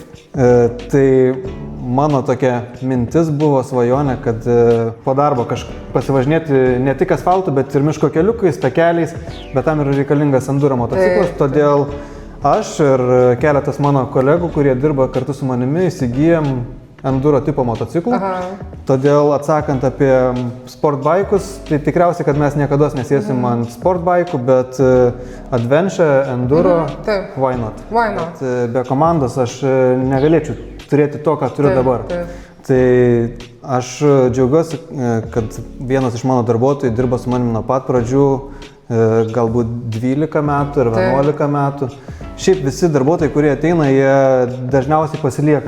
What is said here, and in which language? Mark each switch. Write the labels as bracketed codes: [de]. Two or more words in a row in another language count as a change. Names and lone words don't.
[lt] Tai mano tokia mintis buvo svajonė, kad po darbo pasivažinėti ne tik asfaltu, bet ir miško keliukais, takeliais, bet tam yra reikalingas enduro motociklas, todėl aš ir keletas mano kolegų, kurie dirba kartu su manimi, įsigijom enduro tipo motociklų. Todėl atsakant apie sportbaikus, tai tikriausiai, kad mes niekada nesėsim ant sportbaikų, bet [en] adventure, enduro, why not? [lt] Bet be komandos aš negalėčiau turėti to, ką turiu dabar. Tai aš džiaugiuosi, kad vienas iš mano darbuotojų dirba su manim nuo pat pradžių, galbūt 12 metų ir 11 metų. Šiaip visi darbuotojai, kurie ateina, jie dažniausiai pasilieka.